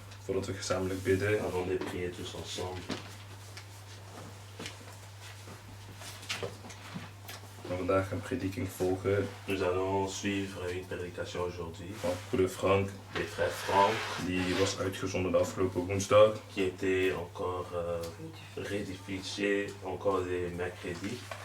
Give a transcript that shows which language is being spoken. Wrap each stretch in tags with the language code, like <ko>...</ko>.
<nl>Voordat we gezamenlijk bidden.</nl> <fr>Avant de prier tous ensemble.</fr> <nl>En vandaag een prediking volgen</nl> <fr>Nous allons suivre une prédication aujourd'hui</fr> <nl>van broeder Frank,</nl> <fr>des frères Franck,</fr> <nl>die was uitgezonden de afgelopen woensdag.</nl> <fr>qui était encore rédiffusé encore les mercredis.</fr>